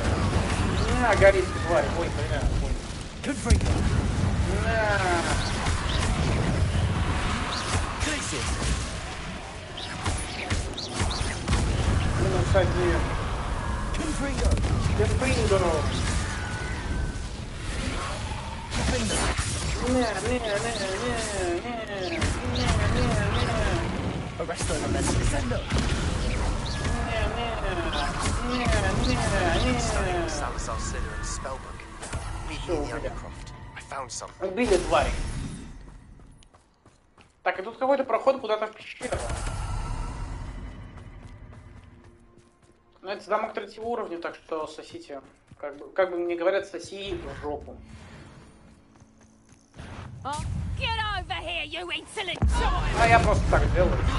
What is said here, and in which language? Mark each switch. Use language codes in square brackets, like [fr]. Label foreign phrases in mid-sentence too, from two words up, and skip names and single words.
[ru] Горит, тварь. Ой, бля, ой. Confringo. Glacier. Минус 1. Confringo. Confringo. [en] Arresto and Descendo. Salazar Slytherin spellbook. Meet me in the Undercroft. I found something. [ru] Убили твари. Так, и тут какой-то проход куда-то в пещеру. Ну, это замок 3-го уровня, так что сосите. Как бы мне говорят, соси в жопу. А я просто так делаю.